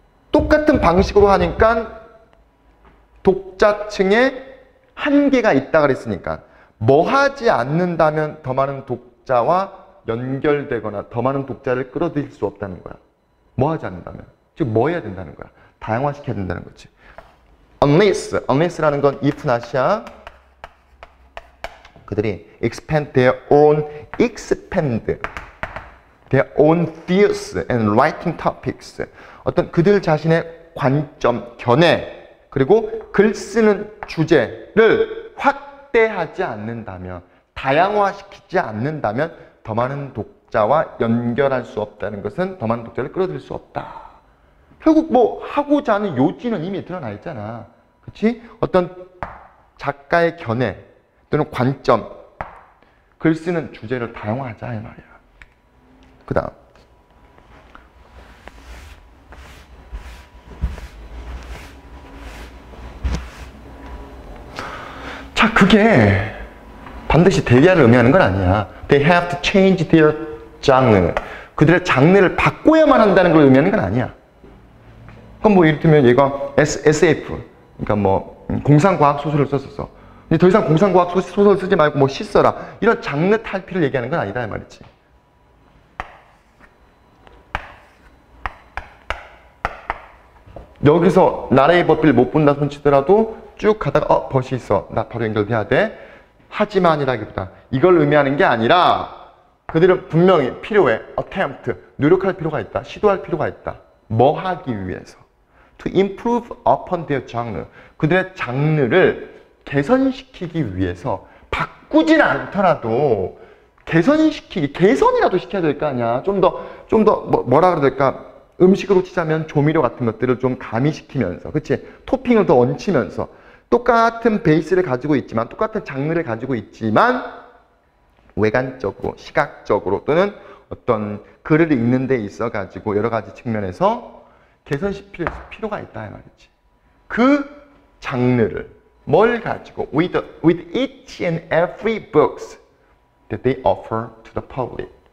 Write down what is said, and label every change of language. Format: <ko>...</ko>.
<ko>똑같은 방식으로 하니까 독자층에 한계가 있다 그랬으니까 뭐 하지 않는다면 더 많은 독자와 연결되거나 더 많은 독자를 끌어들일 수 없다는 거야. 뭐 하지 않는다면. 즉 뭐 해야 된다는 거야. 다양화시켜야 된다는 거지. unless라는 건 if not이야. 그들이</ko> <en>expand their own views and writing topics.</en> <ko>어떤 그들 자신의 관점, 견해, 그리고 글 쓰는 주제를 확대하지 않는다면, 다양화시키지 않는다면 더 많은 독자와 연결할 수 없다는 것은 더 많은 독자를 끌어들일 수 없다. 결국 뭐 하고자 하는 요지는 이미 드러나 있잖아. 그치? 어떤 작가의 견해 또는 관점, 글 쓰는 주제를 다양화하자 이 말이야. 그 다음 자, 그게 반드시 대기하를 의미하는 건 아니야.</ko> <en>They have to change their genre.</en> <ko>그들의 장르를 바꿔야만 한다는 걸 의미하는 건 아니야. 그럼 뭐 이를테면 얘가 SF, 그러니까 뭐 공상과학 소설을 썼었어. 근데 더 이상 공상과학 소설 쓰지 말고 뭐 시 써라. 이런 장르 탈피를 얘기하는 건 아니다 이 말이지. 여기서 나라의 법비를 못 본다 손치더라도 쭉 가다가 벗이 있어. 나 바로 연결돼야 돼. 하지만이라기보다 이걸 의미하는 게 아니라 그들은 분명히 필요해. attempt. 노력할 필요가 있다. 시도할 필요가 있다. 뭐 하기 위해서.</ko> <en>to improve upon their genre.</en> <ko>그들의 장르를 개선시키기 위해서 바꾸진 않더라도 개선이라도 시켜야 될 거 아니야. 좀 더 뭐라 그래야 될까? 음식으로 치자면 조미료 같은 것들을 좀 가미시키면서, 그치? 토핑을 더 얹히면서 똑같은 베이스를 가지고 있지만, 똑같은 장르를 가지고 있지만 외관적으로, 시각적으로 또는 어떤 글을 읽는 데 있어 가지고 여러 가지 측면에서 개선시킬 필요가 있다 이 말이지. 그 장르를 뭘 가지고</ko> <en>with each and every books that they offer to the public.</en>